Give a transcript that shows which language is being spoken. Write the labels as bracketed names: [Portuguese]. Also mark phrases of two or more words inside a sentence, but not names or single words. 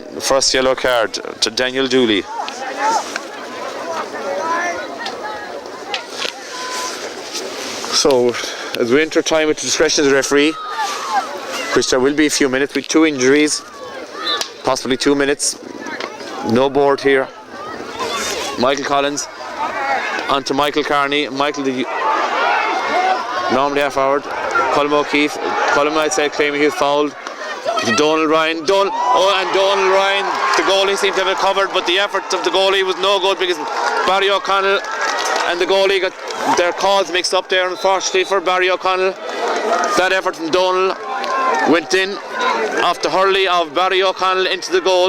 [English] First yellow card to Daniel Dooley. So as we enter time at the discretion of the referee, which there will be a few minutes with 2 injuries, possibly 2 minutes. No board here. Michael Collins onto Michael Carney. Michael, the normally half forward. Colm O'Keefe. Colm, I'd say, claiming he was fouled. Donald Ryan. And Donald Ryan, the goalie seemed to have it covered, but the effort of the goalie was no good because Barry O'Connell and the goalie got their calls mixed up there, unfortunately for Barry O'Connell. That effort from Donald went in off the hurley of Barry O'Connell into the goal.